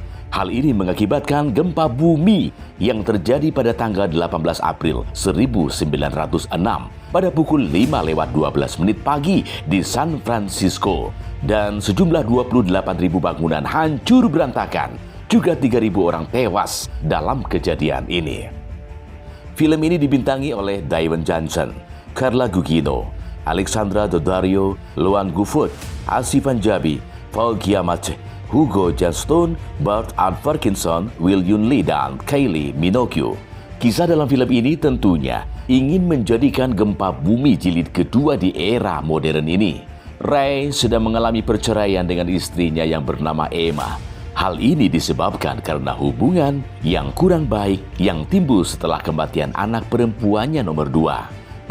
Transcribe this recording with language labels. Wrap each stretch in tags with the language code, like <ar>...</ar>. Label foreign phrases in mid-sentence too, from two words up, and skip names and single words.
<id>Hal ini mengakibatkan gempa bumi yang terjadi pada tanggal 18 April 1906 pada pukul 5:12 pagi di San Francisco, dan sejumlah 28.000 bangunan hancur berantakan, juga 3.000 orang tewas dalam kejadian ini. Film ini dibintangi oleh Dwayne Johnson, Carla Gugino, Alexandra Daddario, Luan Gufud, Asif Panjabi, Paul Giamatti, Hugo Johnston, Bart Parkinson, Will Yun Lee, dan Kylie Minogue. Kisah dalam film ini tentunya ingin menjadikan gempa bumi jilid kedua di era modern ini. Ray sedang mengalami perceraian dengan istrinya yang bernama Emma. Hal ini disebabkan karena hubungan yang kurang baik yang timbul setelah kematian anak perempuannya nomor 2.</id>